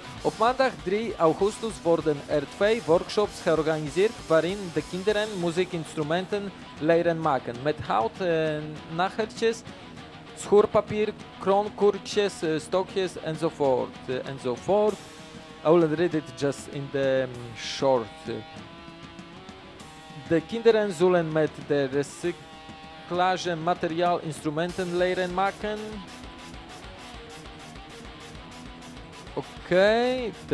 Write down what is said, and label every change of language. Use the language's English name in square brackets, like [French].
[Dutch] Op maandag 3 augustus worden er twee workshops georganiseerd waarin de kinderen muziekinstrumenten leren maken. Met hout, nagertjes, schoorpapier, kroonkoertjes, stokjes enzovoort, enzovoort. [English] I will read it just in the short. [Dutch] De kinderen zullen met de recyclage materiaal instrumenten leren maken. [English] Okay.